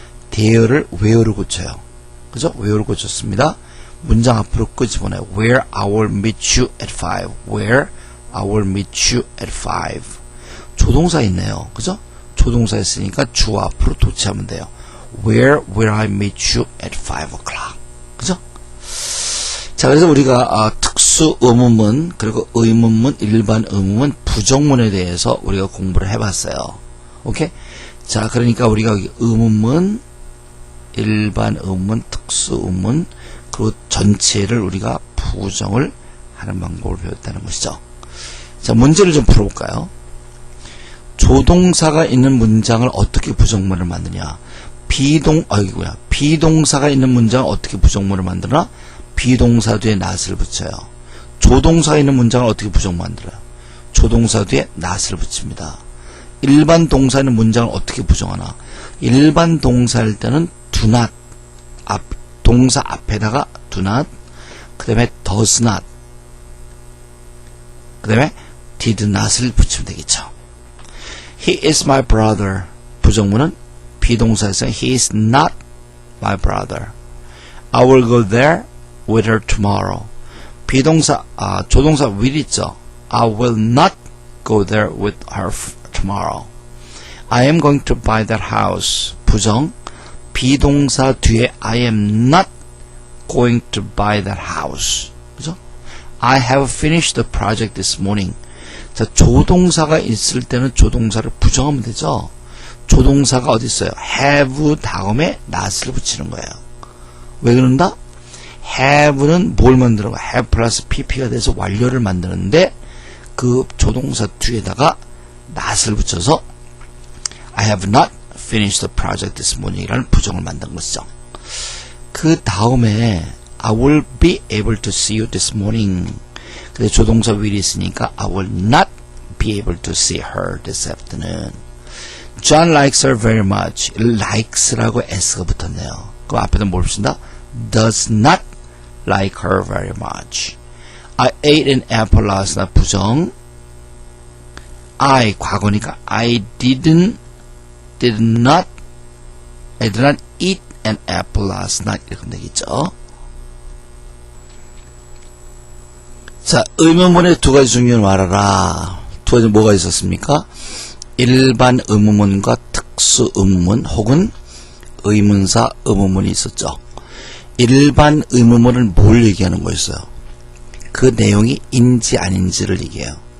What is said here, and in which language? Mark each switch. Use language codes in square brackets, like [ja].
[ko] there를 where로 고쳐요. 그죠? where로 고쳤습니다. 문장 앞으로 끄집어내요. [en] Where I will meet you at 5. Where I will meet you at 5. [ko] 조동사 있네요. 그죠? 조동사 있으니까 주 앞으로 도치하면 돼요. [en] Where will I meet you at 5 o'clock. [ko] 그죠? 자, 그래서 우리가 특수 특수 의문문, 그리고 의문문, 일반 의문문, 부정문에 대해서 우리가 공부를 해봤어요. 오케이? 자, 그러니까 우리가 의문문, 일반 의문문, 특수 의문문, 그리고 전체를 우리가 부정을 하는 방법을 배웠다는 것이죠. 자, 문제를 좀 풀어볼까요? 조동사가 있는 문장을 어떻게 부정문을 만드냐? 비동사가 있는 문장을 어떻게 부정문을 만드나? 비동사 뒤에 not을 붙여요. 조동사가 있는 문장을 어떻게 부정문 만들어요? 조동사 뒤에 not을 붙입니다. 일반 동사 있는 문장을 어떻게 부정하나? 일반 동사일 때는 do not, 동사 앞에다가 do not, 그 다음에 does not, 그 다음에 did not을 붙이면 되겠죠. [en] He is my brother. [ko] 부정문은 비동사에서 [en] he is not my brother. I will go there with her tomorrow. [ko] 비동사, 조동사 will 있죠. [en] I will not go there with her tomorrow. I am going to buy that house. [ko] 부정, 비동사 뒤에 [en] I am not going to buy that house. [ko] 그죠? [en] I have finished the project this morning. [ko] 자, 조동사가 있을 때는 조동사를 부정하면 되죠. 조동사가 어디 있어요? have 다음에 not을 붙이는 거예요. 왜 그런다? have는 뭘 만드는 거야? have 플러스 pp가 돼서 완료를 만드는데 그 조동사 뒤에다가 not을 붙여서 [en] I have not finished the project this morning [ko] 이라는 부정을 만든 것이죠. 그 다음에 [en] I will be able to see you this morning. [ko] 근데 조동사 will이 있으니까 [en] I will not be able to see her this afternoon. John likes her very much. [ko] likes라고 s가 붙었네요. 그럼 앞에다 뭘 붙인다? [en] does not like her very much. I ate an apple last night. [ko] 부정. [en] I [ko] 과거니까 [en] I did not eat an apple last night. [ko] 이렇게 하면 되겠죠. 자, 의문문의 두 가지 중요한 말하라. 두 가지 뭐가 있었습니까? 일반 의문문과 특수 의문문 혹은 의문사 의문문이 있었죠. 일반 의문문은 뭘 얘기하는 거였어요? 그 내용이 인지 아닌지를 얘기해요.